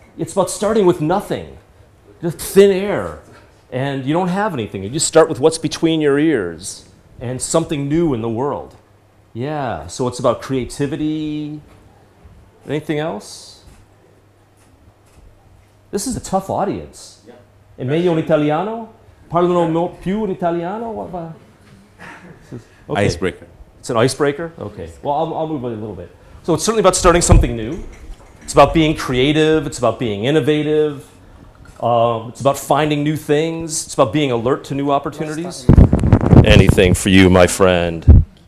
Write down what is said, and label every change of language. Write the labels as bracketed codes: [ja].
[en] It's about starting with nothing. Just thin air. And you don't have anything. You just start with what's between your ears and something new in the world. Yeah. So it's about creativity. Anything else? This is a tough audience. [it] È meglio un italiano? Parlano più in italiano? [en] Okay. Icebreaker. It's an icebreaker? Okay. Well, I'll move it a little bit. So it's certainly about starting something new. It's about being creative. It's about being innovative. It's about finding new things. It's about being alert to new opportunities. Anything for you, my friend.